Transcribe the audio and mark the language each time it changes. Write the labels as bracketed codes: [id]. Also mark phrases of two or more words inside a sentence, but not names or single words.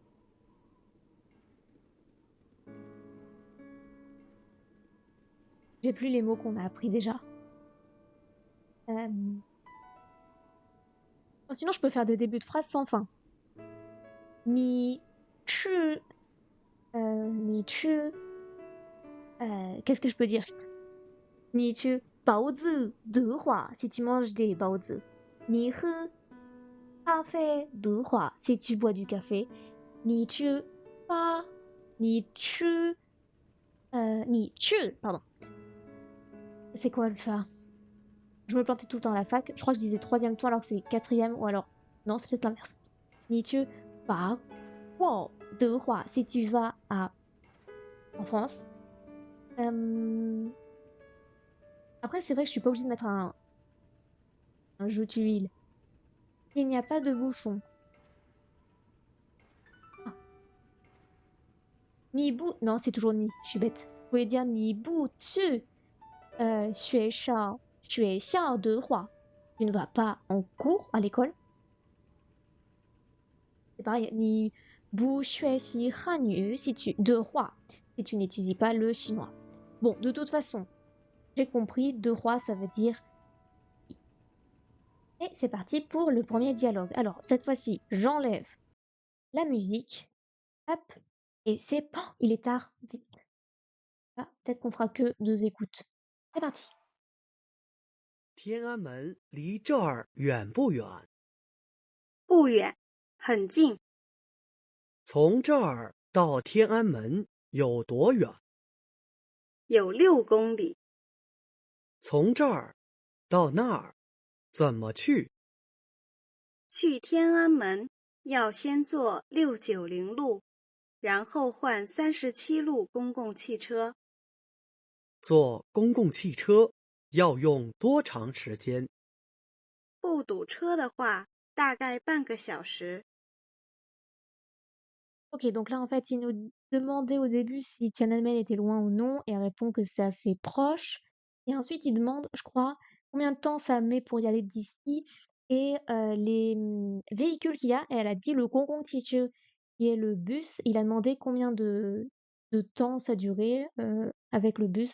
[fr] J'ai plus les mots qu'on a appris déjà. Sinon, je peux faire des débuts de phrases sans fin. Qu'est-ce que je peux dire? [zh] 你吃包子的话, [fr] si tu manges des 包子. [zh] 你喝咖啡的话, [fr] si tu bois du café. [zh] 你吃 pardon. [fr] C'est quoi le fa? Je me plantais tout le temps à la fac. Je crois que je disais troisième ton alors que c'est quatrième ou alors... Non, c'est peut-être l'inverse. [zh] 你吃法国的话, [fr] si tu vas en France. Après, c'est vrai que je suis pas obligée de mettre un jus d'huile. Il n'y a pas de bouchon. Ah. Non, c'est toujours ni. Je suis bête. Vous voulez dire [zh] 你不去学校的话. [fr] Tu ne vas pas en cours à l'école. C'est pareil. [zh] 你不学习汉语的话 [fr] si tu n'étudies pas le chinois. Bon, de toute façon, j'ai compris. [zh] 的话, [fr] ça veut dire. Et c'est parti pour le premier dialogue. Alors, cette fois-ci, j'enlève la musique. Hop. Et c'est... Oh, il est tard. Vite. Ah, peut-être qu'on fera que 2 écoutes. C'est parti. [zh] 天安门离这儿远不远？不远，很近，从这儿到天安门有多远？有6公里。从这儿到那儿怎么去？去天安门要先坐690路，然后换37路公共汽车。坐公共汽车要用多长时间？不堵车的话，大概半个小时。 [fr] Ok, donc là, en fait, il nous demandait au début si Tiananmen était loin ou non, et elle répond que c'est assez proche. Et ensuite, il demande, je crois, combien de temps ça met pour y aller d'ici et les véhicules qu'il y a. Et elle a dit le Gongong Teacher, qui est le bus, il a demandé combien de temps ça durait avec le bus.